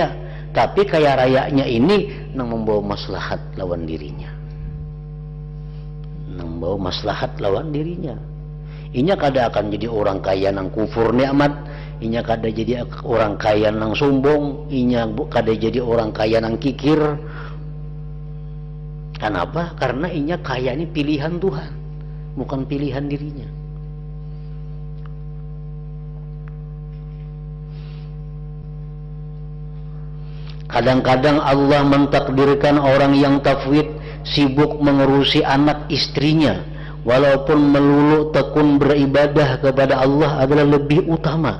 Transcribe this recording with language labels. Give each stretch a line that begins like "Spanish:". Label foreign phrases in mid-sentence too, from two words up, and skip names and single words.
Banjar: Tapi kaya rayanya ini yang membawa maslahat lawan dirinya, yang membawa maslahat lawan dirinya. Inya kada akan jadi orang kaya yang kufur nikmat, inya kada jadi orang kaya yang sombong, inya kada jadi orang kaya yang kikir. Kenapa? Karena inya kaya ini pilihan Tuhan, bukan pilihan dirinya.
Indonesian: Kadang-kadang Allah mentakdirkan orang yang tafwid sibuk mengurusi anak istrinya, walaupun melulu tekun beribadah kepada Allah adalah lebih utama.